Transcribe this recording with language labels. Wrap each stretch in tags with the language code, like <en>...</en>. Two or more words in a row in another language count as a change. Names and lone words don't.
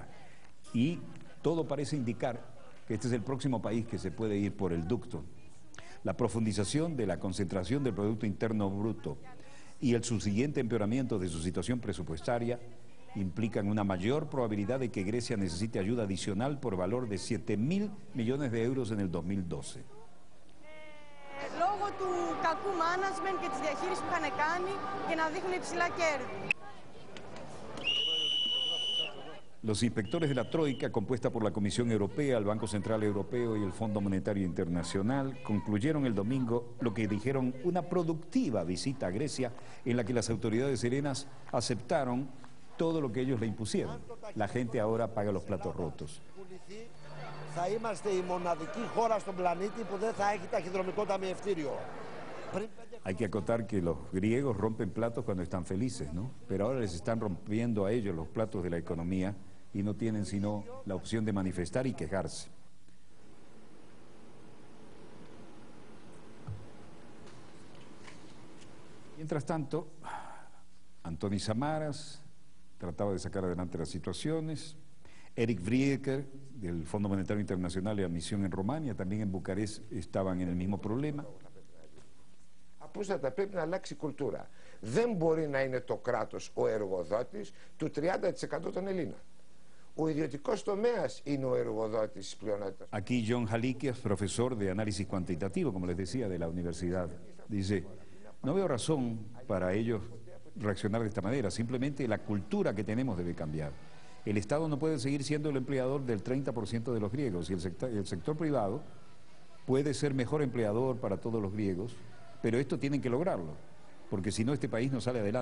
<es>Y todo parece indicar que este es el próximo país que se puede ir por el ducto. La profundización de la concentración del Producto Interno Bruto y el subsiguiente empeoramiento de su situación presupuestaria implican una mayor probabilidad de que Grecia necesite ayuda adicional por valor de 7.000 millones de euros en el 2012.</es> <el>Λόγω του κακού management και της διαχείρισης που είχαν κάνει και να δείχνουν υψηλά κέρδη.</el> <es>Los inspectores de la Troika, compuesta por la Comisión Europea, el Banco Central Europeo y el Fondo Monetario Internacional, concluyeron el domingo lo que dijeron una productiva visita a Grecia en la que las autoridades helenas aceptaron todo lo que ellos le impusieron. La gente ahora paga los platos rotos.</es> <el>Θα είμαστε η μοναδική χώρα στον πλανήτη που δεν θα έχει ταχυδρομικό ταμιευτήριο.</el> <es>Hay que acotar que los griegos rompen platos cuando están felices, ¿no? Pero ahora les están rompiendo a ellos los platos de la economía y no tienen sino la opción de manifestar y quejarse. Mientras tanto, Antoni Samaras trataba de sacar adelante las situaciones. Eric Vrieker, del Fondo Monetario Internacional y la misión en Rumania, también en Bucarest, estaban en el mismo problema.</es> <el>Απλούστατα πρέπει να αλλάξει η κουλτούρα. Δεν μπορεί να είναι το κράτος ο εργοδότης του 30% των Ελλήνων. Ο ιδιωτικός τομέας είναι ο εργοδότης της πλειονότητας.</el> <es>Aquí John Halikias, profesor de análisis cuantitativo, como les decía, de la universidad, dice, no veo razón para ellos reaccionar de esta manera, simplemente la cultura que tenemos debe cambiar. El Estado no puede seguir siendo el empleador del 30% de los griegos y el sector privado puede ser mejor empleador para todos los griegos, pero esto tienen que lograrlo, porque si no este país no sale adelante.</es>